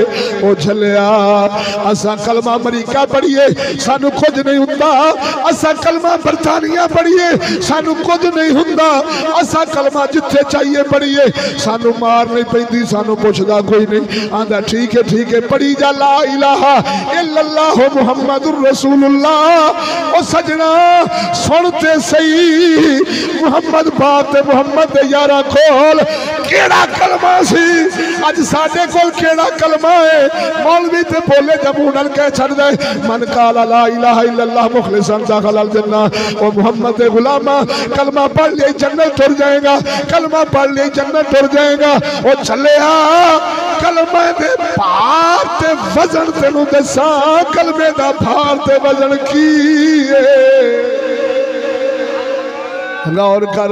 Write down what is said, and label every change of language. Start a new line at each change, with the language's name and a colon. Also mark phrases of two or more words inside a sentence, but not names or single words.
Punjabi: او جھلیا اساں کلمہ امریکہ پڑھیے سانوں کجھ نہیں ہوندا، اساں کلمہ برطانیہ پڑھیے سانوں کجھ نہیں ہوندا، اساں کلمہ جتھے چاہیے پڑھیے سانوں مار نہیں پیندی، سانوں پچھدا کوئی نہیں، آندا ٹھیک ہے پڑھی جا
Arabic: لا إله إلا الله محمد رسول الله.
Punjabi: او سجنا سنتے صحیح محمد بات محمد دے یاراں کول کیہڑا کلمہ سی، اج ساڈے کول کیہڑا کلمہ ہے. مولوی تے بولے جبو نال کہہ چھڈ دے
Arabic: من قال لا إله إلا الله مخلصا دخل الجنة.
Punjabi: او محمد دے غلاما کلمہ پڑھ لے جنت ٹر جائے گا، کلمہ پڑھ لے جنت ٹر جائے گا. او چلیا کلمے دے بھار تے وزن تینوں دساں، کلمے دا بھار تے وزن کی غور کر.